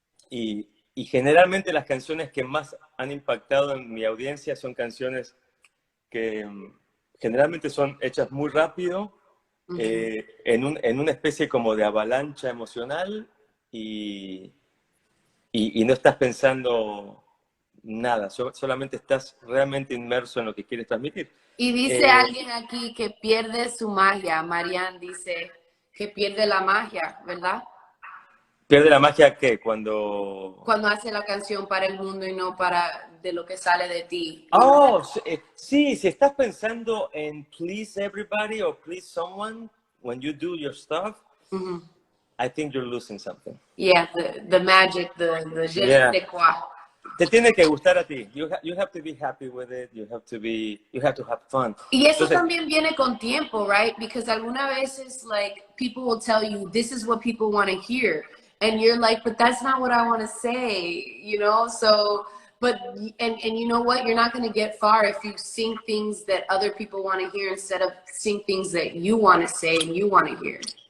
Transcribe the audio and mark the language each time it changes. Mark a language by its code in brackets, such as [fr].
[es] y generalmente las canciones que más han impactado en mi audiencia son canciones que generalmente son hechas muy rápido, en una especie como de avalancha emocional, y no estás pensando nada, solamente estás realmente inmerso en lo que quieres transmitir. Y dice alguien aquí que pierde su magia. Marianne dice que pierde la magia, ¿verdad? ¿Pierde la magia qué? Cuando hace la canción para el mundo y no para de lo que sale de ti. Oh, sí, si estás pensando en [en] please everybody or please someone when you do your stuff, I think you're losing something. Yeah, the magic, the je ne sais quoi. [es] Te tiene que gustar a ti. [en] You have to be happy with it. You have to have fun. [es] Y eso también viene con tiempo, [en] right? Because [es] algunas veces, [en] like, people will tell you, this is what people want to hear. And you're like, but that's not what I want to say, you know? So, but, and you know what? You're not going to get far if you sing things that other people want to hear instead of sing things that you want to say and you want to hear.